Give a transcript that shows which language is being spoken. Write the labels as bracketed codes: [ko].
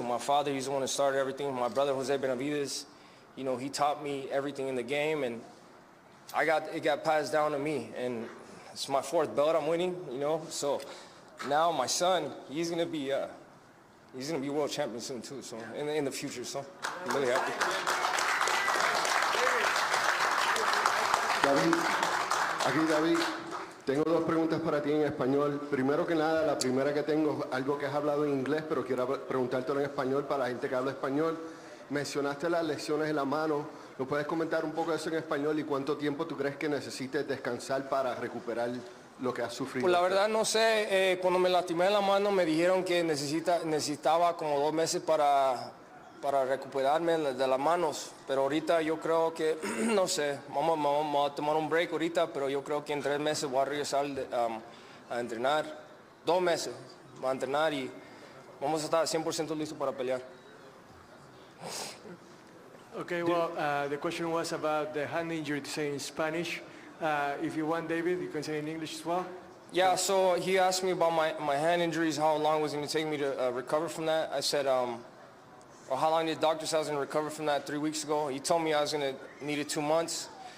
[en] My father, he's the one that started everything. My brother, Jose Benavides, you know, he taught me everything in the game, and it got passed down to me. And it's my 4th belt I'm winning, you know. So now my son, he's gonna be world champion soon too. So in the future, so I'm really happy. [es] David, tengo 2 preguntas para ti en español. Primero que nada, la primera que tengo es algo que has hablado en inglés, pero quiero preguntártelo en español para la gente que habla español. Mencionaste las lesiones en la mano. ¿Nos puedes comentar un poco de eso en español y cuánto tiempo tú crees que necesites descansar para recuperar lo que has sufrido? Pues la verdad no sé. Cuando me lastimé en la mano me dijeron que necesitaba como 2 meses para recuperarme de las manos. Pero ahorita yo creo que, no sé, vamos a tomar un break ahorita, pero yo creo que en 3 meses voy a regresar a entrenar. 2 meses voy a entrenar y vamos a estar 100% listos para pelear. [en] Okay, well, the question was about the hand injury, to say in Spanish. If you want, David, you can say in English as well. Yeah, so he asked me about my hand injuries, how long was it going to take me to recover from that. I said, or how long the doctor said I was going to recover from that 3 weeks ago. He told me I was going to need it 2 months.